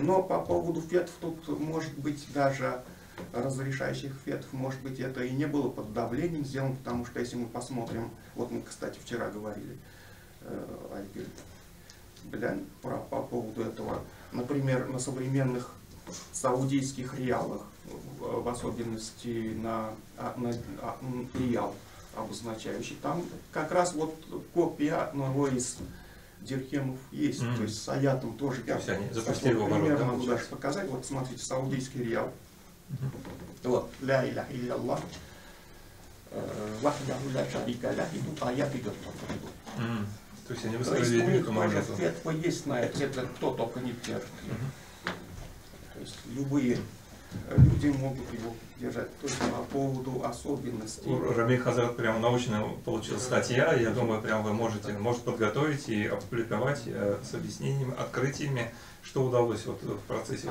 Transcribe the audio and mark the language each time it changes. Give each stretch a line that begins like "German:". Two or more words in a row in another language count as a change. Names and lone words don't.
Russian: Но по поводу фетв тут может быть даже разрешающих фетв, может быть, это и не было под давлением сделано, потому что если мы посмотрим, вот мы, кстати, вчера говорили, по поводу этого, например, на современных саудийских реалах, в особенности на реал обозначающий, там как раз вот копия одного из дирхемов есть, то есть с аятом тоже. Я пример могу даже показать. Вот смотрите, саудийский реал. Вот,
Arabic: لا إله إلا الله، وحده لا شريك له,
Russian: и тут аят идет. То есть они То есть высказали у них эту тоже монету. фетва есть на это, кто только не держит. То есть любые люди могут его держать. То есть по поводу особенностей. Рами Хазрат прям научно получилась статья, я думаю, прям вы можете, может подготовить и опубликовать с объяснениями, открытиями, что удалось вот в процессе.